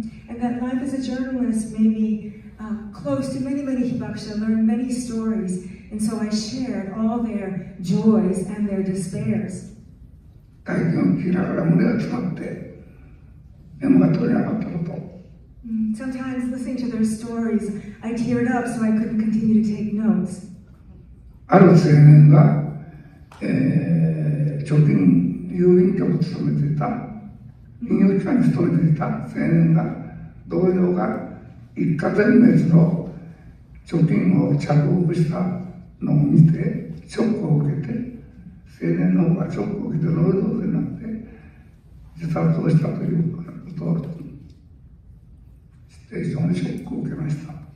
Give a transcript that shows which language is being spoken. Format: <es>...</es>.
<en>And that life as a journalist made me close to many hibakusha, learned many stories, and so I shared all their joys and their despairs.</en> <ja>体験を聞きながら胸が詰まってメモが取れなかったこと。</ja> <en>Sometimes listening to their stories, I teared up so I couldn't continue to take notes.</en> <ja>ある青年が、貯金郵便局を務めていた、金融機関に勤めていた青年が、同僚が一家全滅の貯金を着服したのを見て、ショックを受けて、青年の方がショックを受けてノイローゼになって自殺をしたということを知って非常にショックを受けました。</ja>